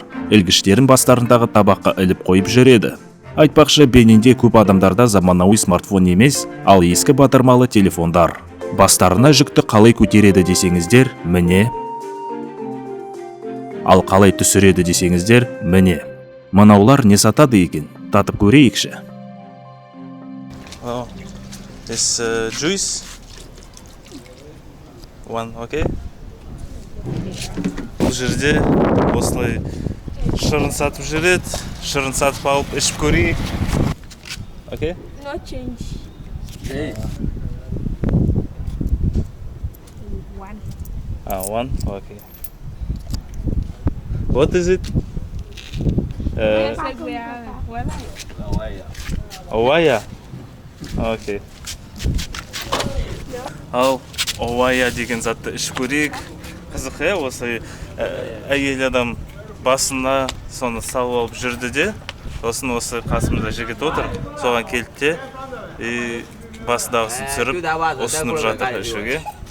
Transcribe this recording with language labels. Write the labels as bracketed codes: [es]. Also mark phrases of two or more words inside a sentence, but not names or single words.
[kk] Ілгіштерін бастарындағы табаққа іліп қойып жүреді. Айтпақшы, Бенинде көп адамдарда заманауи смартфон емес, ал ескі батырмалы телефондар. Бастарына жүкті қалай көтереді десеңіздер, міне. Ал қалай түсіреді десеңіздер, міне. Мынаулар не сатады екен? Татып көрейікші. [en] This juice. One, okay. [kk] Бұл жерде осылай шырын сатып жүреді. Шырын сатып алып ішіп көрейік. [en] Okay? No change. One. One? Okay. What is it? Овая? Okay. [kk] Ал овая деген затты ішіп көрейік. Қызық, осы әйел адам басына соны салып алып жүрді де, сосын осы қасымызда жігіт отыр, соған келді де, басындағысын түсіріп, ұсынып жатыр ішуге.